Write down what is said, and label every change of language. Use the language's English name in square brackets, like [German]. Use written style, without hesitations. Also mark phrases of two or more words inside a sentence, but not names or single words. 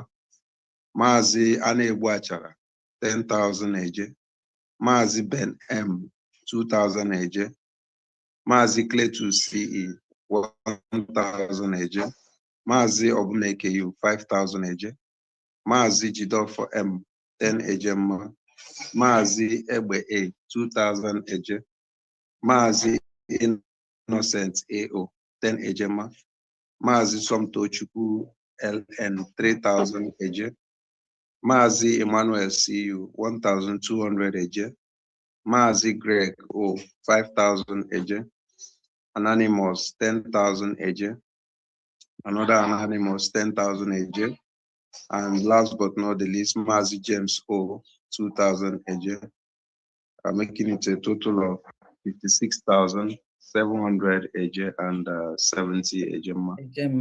[English] Mazi Anegwachara, 10,000 AJ. Mazi Ben M, 2,000 AJ. Mazi Kletu CE, 1,000 AJ. Mazi Obunekeyu, 5,000 AJ. Mazi Jidofo M, 10 AJ. Mazi Egbe A, 2,000 AJ. Mazi Innocent AO, 10 AJ. Mazi Somtochukwu LN, 3,000 AJ. Mazi Emmanuel CU, 1,200 AJ. Mazi Greg O, 5,000 AJ. Anonymous, 10,000 AJ. Another Anonymous, 10,000 AJ. And last but not the least, Mazi James O, 2,000 AJ. Making it a total of 56,700 AJ and 70 AJ